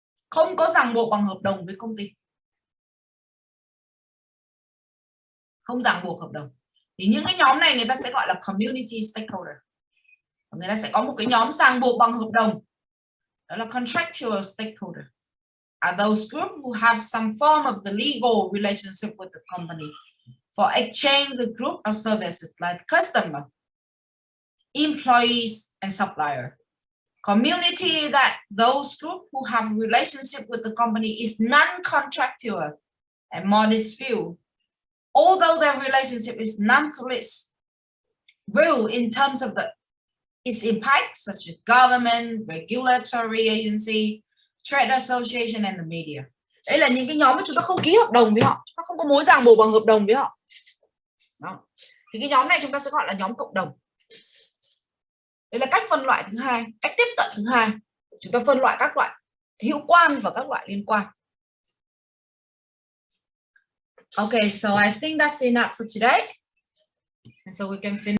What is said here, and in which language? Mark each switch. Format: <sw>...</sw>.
<vi>Không có ràng buộc bằng hợp đồng với công ty. Không ràng buộc hợp đồng. Thì những cái nhóm này người ta sẽ gọi là community stakeholder. Người ta sẽ có một cái nhóm ràng buộc bằng hợp đồng, đó là contractual stakeholder.</vi> <en>Are those groups who have some form of the legal relationship with the company for exchange the group of services like customer, employees, and supplier. Community that those groups who have relationship with the company is non-contractual and modest view. Although their relationship is nonetheless real in terms of its impact, such as government, regulatory agency, trade association, and the media.</en> <vi>Đây là những cái nhóm mà chúng ta không ký hợp đồng với họ, chúng ta không có mối ràng buộc bằng hợp đồng với họ. Đó. Thì cái nhóm này chúng ta sẽ gọi là nhóm cộng đồng. Đây là cách phân loại thứ hai, cách tiếp cận thứ hai. Chúng ta phân loại các loại hữu quan và các loại liên quan.</vi> <en>Okay, so I think that's enough for today. And so we can finish.</en>